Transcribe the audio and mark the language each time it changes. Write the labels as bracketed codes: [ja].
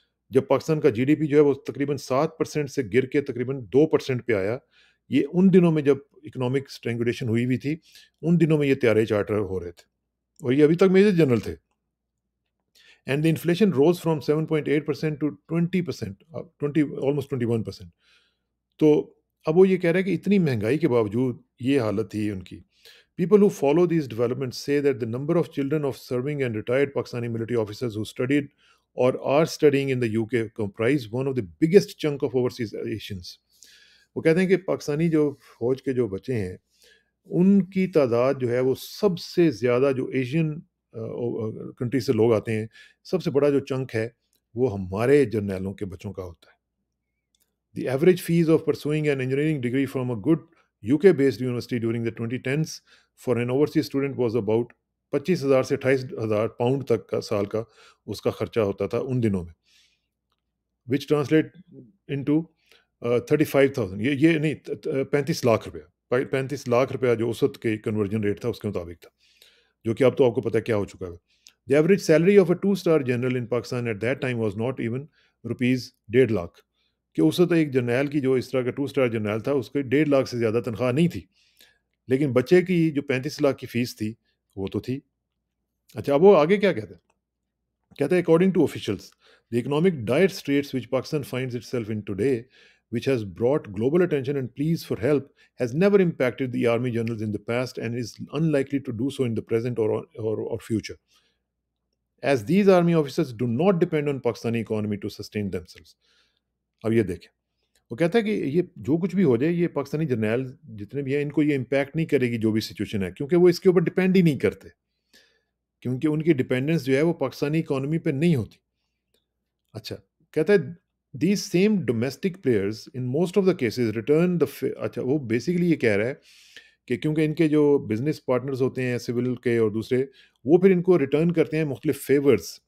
[ur] جب پاکستان کا جی D P جو ہے وہ تقریباً 7% سے گر کے تقریباً 2% پہ آیا، یہ ان دنوں میں جب اکنامک اسٹرینگولیشن ہوئی تھی، ان دنوں میں یہ طیارے چارٹر ہو رہے تھے، اور یہ ابھی تک میجر جنرل تھے، and [en] the inflation rose from 7.8% to 20%، [ur] 20 almost 21%۔ تو اب وہ یہ کہہ رہے ہیں کہ اتنی مہنگائی کے باوجود یہ حالت تھی ان کی. [en] People who follow these developments say that the number of children of serving and retired Pakistani military officers who studied or are studying in the UK comprise one of the biggest chunk of overseas Asians. [ur] وہ کہتے ہیں کہ پاکستانی جو فوج کے جو بچے ہیں ان کی تعداد جو ہے وہ سب سے زیادہ جو ایشین کنٹری سے لوگ آتے ہیں، سب سے بڑا جو چنک ہے وہ ہمارے جرنیلوں کے بچوں کا ہوتا ہے. [en] The average fees of pursuing an engineering degree from a good UK-based university during the 2010s for an overseas student was about 25,000 [ur] سے 28,000 پاؤنڈ تک کا سال کا اس کا خرچہ ہوتا تھا ان دنوں میں، [en] which translate into 35,000. [ur] یہ نہیں 35 لاکھ روپیہ، 35 لاکھ روپیہ جو اس وقت کے کنورژن ریٹ تھا اس کے مطابق تھا، جو کہ اب تو آپ کو پتہ ہے کیا ہو چکا ہے. [en] The average salary of a two-star general in Pakistan at that time was not even rupees 1.5 lakh. [ur] کہ اس وقت ایک جرنیل کی جو اس طرح کا 2 اسٹار جرنیل تھا اس کے 1.5 لاکھ سے زیادہ تنخواہ نہیں تھی، لیکن بچے کی جو 35 لاکھ کی فیس تھی وہ تو تھی. اچھا اب وہ آگے کیا کہتے ہیں؟ [en] کہتے ہیں according to officials the economic dire straits which Pakistan finds itself in today, which has brought global attention and pleas for help, has never impacted the army generals in the past and is unlikely to do so in the present or future, as these army officers do not depend on Pakistani economy to sustain themselves. [ur] اب یہ دیکھیں، وہ کہتا ہے کہ یہ جو کچھ بھی ہو جائے یہ پاکستانی جرنیل جتنے بھی ہیں ان کو یہ امپیکٹ نہیں کرے گی جو بھی سچویشن ہے، کیونکہ وہ اس کے اوپر ڈپینڈ ہی نہیں کرتے، کیونکہ ان کی ڈپینڈنس جو ہے وہ پاکستانی اکانومی پہ نہیں ہوتی. اچھا کہتا ہے [en] these same domestic players in most of the cases return [ur] اچھا وہ بیسیکلی یہ کہہ رہا ہے کہ کیونکہ ان کے جو بزنس پارٹنرز ہوتے ہیں سول کے اور دوسرے، وہ پھر ان کو ریٹرن کرتے ہیں مختلف فیورز.